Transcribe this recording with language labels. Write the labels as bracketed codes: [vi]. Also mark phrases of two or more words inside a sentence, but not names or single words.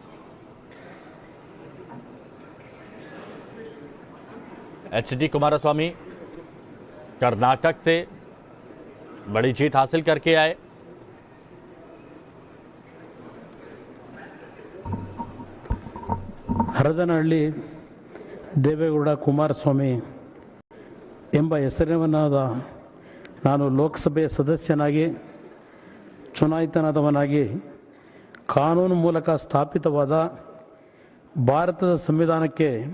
[hi] HD कुमारस्वामी कर्नाटक से बड़ी जीत हासिल करके आए [kn] ಹರದನಹಳ್ಳಿ ದೇವೇಗೌಡ ಕುಮಾರಸ್ವಾಮಿ ಎಂಬ ಹೆಸರಿನವನಾದ ನಾನು ಲೋಕಸಭೆಯ ಸದಸ್ಯನಾಗಿ ಚುನಾಯಿತನಾದವನಾಗಿ ಕಾನೂನು ಮೂಲಕ ಸ್ಥಾಪಿತವಾದ ಭಾರತದ ಸಂವಿಧಾನಕ್ಕೆ